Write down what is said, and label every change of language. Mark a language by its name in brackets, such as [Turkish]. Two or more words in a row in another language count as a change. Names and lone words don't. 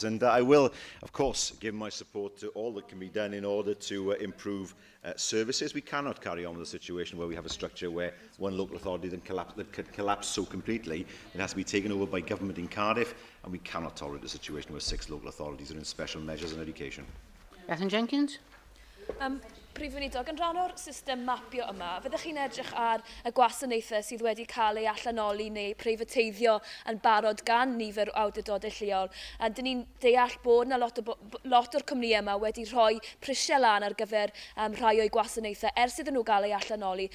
[English] And I will, of course, give my support to all that can be done in order to improve services. We cannot carry on with a situation where we have a structure where one local authority then could collapse so completely. It has to be taken over by government in Cardiff, and we cannot tolerate a situation where 6 local authorities are in special measures in education. Bethan Jenkins. [Welsh] Prif Weinidog, yn rhan o'r system mapio yma, fyddech chi'n edrych ar y gwasanaethau sydd wedi cael eu allanoli neu preifateiddio yn barod gan nifer o awdurdodau lleol. A dyn ni'n deall bod yna lot o'r cwmnïau yma wedi rhoi prisiau lan ar gyfer rhai o'i gwasanaethau ers iddyn nhw gael eu allanoli.